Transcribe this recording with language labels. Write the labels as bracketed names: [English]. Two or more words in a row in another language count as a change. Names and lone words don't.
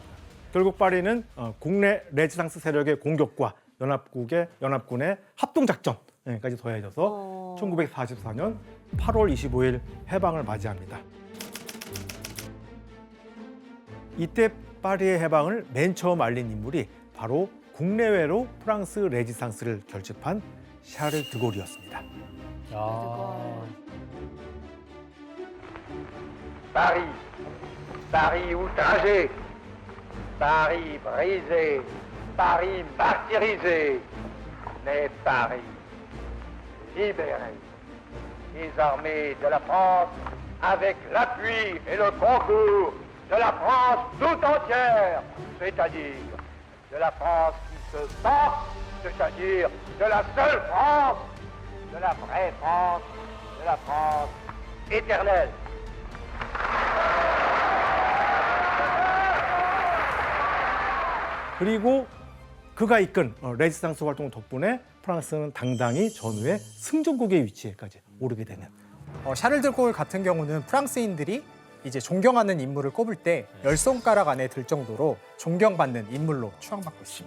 [Korean] 결국 파리는 국내 레지상스 세력의 공격과 연합군의 합동작전까지 더해져서 1944년 8월 25일 해방을 맞이합니다. 이때 파리의 해방을 맨 처음 알린 인물이 바로 국내외로 프랑스 레지상스를 결집한 샤를 드골이었습니다. [French] Paris, Paris outragé, Paris brisé, Paris martyrisé, mais Paris libéré. Les armées de la France, avec l'appui et le concours de la France tout entière, c'est-à-dire de la France qui se bat, c'est-à-dire de la seule France, de la vraie France, de la France éternelle. [Korean] 그리고 그가 이끈 레지상스 활동 덕분에 프랑스는 당당히 전후의 승전국의 위치에까지 오르게 되는. 샤를 드골 같은 경우는 프랑스인들이 이제 존경하는 인물을 꼽을 때 열 손가락 안에 들 정도로 존경받는 인물로 추앙받고 있습니다.